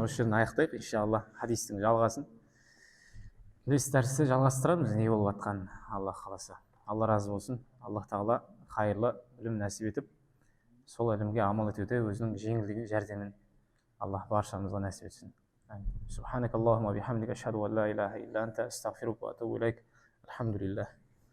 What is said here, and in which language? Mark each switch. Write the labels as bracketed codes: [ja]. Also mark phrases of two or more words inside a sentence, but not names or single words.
[kk] Осы жерден аяқтайық, иншалла, хадистің жалғасын. Келесі дәрісте жалғастырамыз, не болып жатқанын Алла қаласа. Алла разы болсын. Аллах тағала қайырлы білім нәсіп етіп, сол ілімге амал етуде өзінің жеңілдігін, жәрдемін Аллах баршамызға нәсіп етсін. [ar] سبحانك اللهم بحمدك أشهد أن لا إله إلا أنت أستغفرك وأتوب إليك. [kk] Алхамдулиллах.